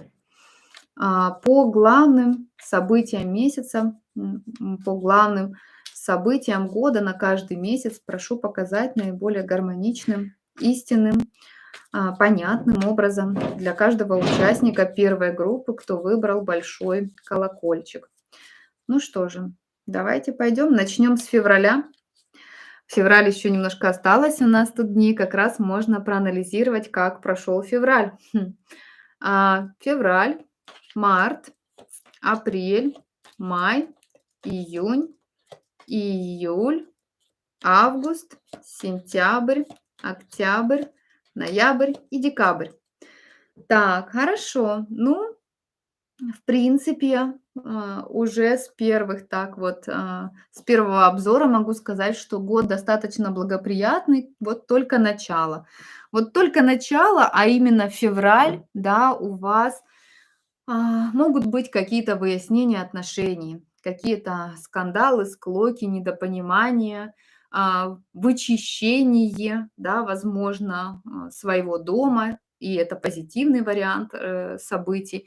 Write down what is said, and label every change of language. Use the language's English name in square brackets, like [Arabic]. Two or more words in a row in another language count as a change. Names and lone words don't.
[Russian] По главным событиям месяца, по главным событиям года на каждый месяц прошу показать наиболее гармоничным, истинным, понятным образом для каждого участника первой группы, кто выбрал большой колокольчик. Ну что же, давайте пойдем, начнем с февраля. Февраль еще немножко осталось у нас тут дней, как раз можно проанализировать, как прошел февраль. Февраль, март, апрель, май, июнь, июль, август, сентябрь, октябрь, ноябрь и декабрь. Так, хорошо. Ну, в принципе, уже с первых, так вот, с первого обзора могу сказать, что год достаточно благоприятный, вот только начало. Вот только начало, а именно февраль, да, у вас могут быть какие-то выяснения отношений, какие-то скандалы, склоки, недопонимания, вычищение, да, возможно, своего дома, и это позитивный вариант событий.